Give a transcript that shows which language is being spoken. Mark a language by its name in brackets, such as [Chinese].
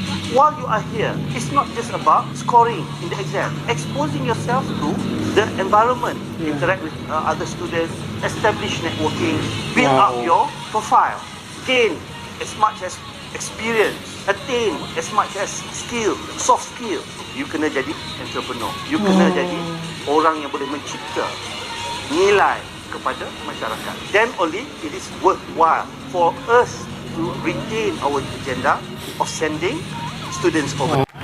[English] While you are here, it's not just about scoring in the exam. Exposing yourself to the environment, interact with other students, establish networking, build up your profile, gain as much as experience, attain as much as skill, soft skill. You [Malay] kena jadi entrepreneur. [English] You [Malay] kena jadi orang yang boleh mencipta nilai kepada masyarakat. [English] Then only it is worthwhile for us to retain our agenda of sending students over.